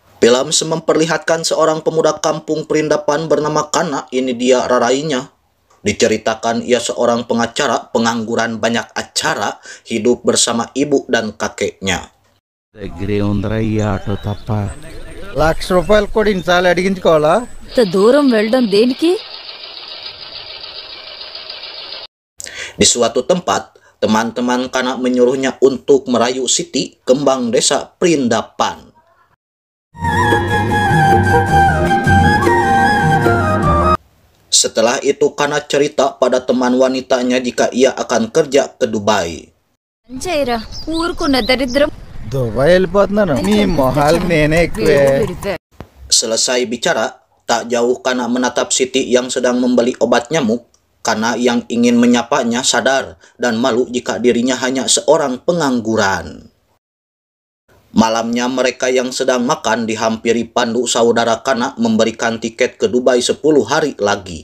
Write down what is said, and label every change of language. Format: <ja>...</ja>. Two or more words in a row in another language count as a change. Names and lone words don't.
<id>Film memperlihatkan seorang pemuda kampung Perindapan bernama Kana, ini dia rarainya. Diceritakan ia seorang pengacara, pengangguran banyak acara, hidup bersama ibu dan kakeknya.</id> <te>లక్ష రూపాయలు కూడా ఇన్నిసార్లు అడిగించుకోవాలా? దూరం వెళ్ళడం దేనికి?</te> <id>Di suatu tempat, teman-teman Kana menyuruhnya untuk merayu Siti, kembang desa Perindapan. Setelah itu Kana cerita pada teman wanitanya jika ia akan kerja ke Dubai.</id> <te>దుబాయ్ వెళ్ళిపోతున్నాను, మీ మొహాలు నేనే ఎక్కువే.</te> <id>Selesai bicara, tak jauh Kana menatap Siti yang sedang membeli obat nyamuk. Kana yang ingin menyapanya sadar dan malu jika dirinya hanya seorang pengangguran. Malamnya mereka yang sedang makan dihampiri Pandu, saudara Kana, memberikan tiket ke Dubai 10 hari lagi.</id>